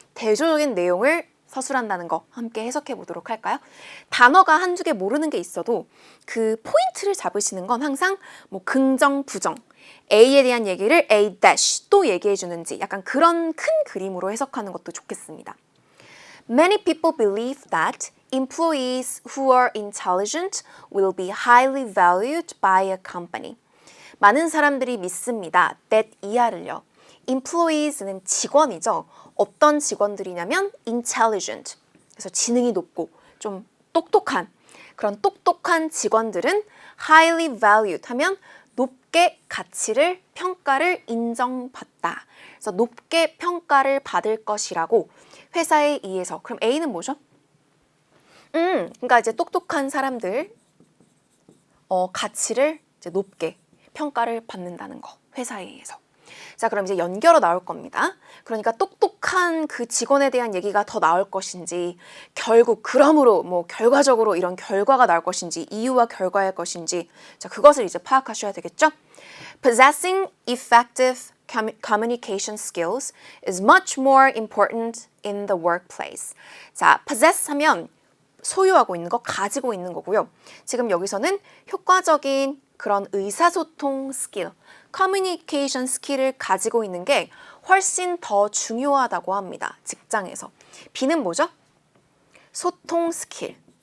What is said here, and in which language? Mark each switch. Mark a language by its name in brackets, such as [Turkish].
[Korean] 대조적인 내용을 서술한다는 거 함께 해석해 보도록 할까요? 단어가 한두 개 모르는 게 있어도 그 포인트를 잡으시는 건 항상 뭐 긍정, 부정, A에 대한 얘기를 A dash 또 얘기해 주는지 약간 그런 큰 그림으로 해석하는 것도 좋겠습니다. [English] Many people believe that employees who are intelligent will be highly valued by a company. [Korean] 많은 사람들이 믿습니다. that 이하를요. employees는 직원이죠. 어떤 직원들이냐면 intelligent. 그래서 지능이 높고 좀 똑똑한 그런 똑똑한 직원들은 [English] highly valued [Korean] 하면 높게 가치를 평가를 인정받다. 그래서 높게 평가를 받을 것이라고 회사에 의해서. 그럼 A는 뭐죠? 그러니까 이제 똑똑한 사람들 가치를 이제 높게 평가를 받는다는 거. 회사에 의해서. 자, 그럼 이제 연결어 나올 겁니다. 그러니까 똑똑한 그 직원에 대한 얘기가 더 나올 것인지, 결국 그러므로 뭐 결과적으로 이런 결과가 나올 것인지, 이유와 결과일 것인지, 자, 그것을 이제 파악하셔야 되겠죠? [English] Possessing effective communication skills is much more important in the workplace. [Korean] 자, possess 하면 소유하고 있는 거, 가지고 있는 거고요. 지금 여기서는 효과적인 그런 의사소통 스킬, 커뮤니케이션 스킬을 가지고 있는 게 훨씬 더 중요하다고 합니다. 직장에서. B는 뭐죠? 소통 스킬.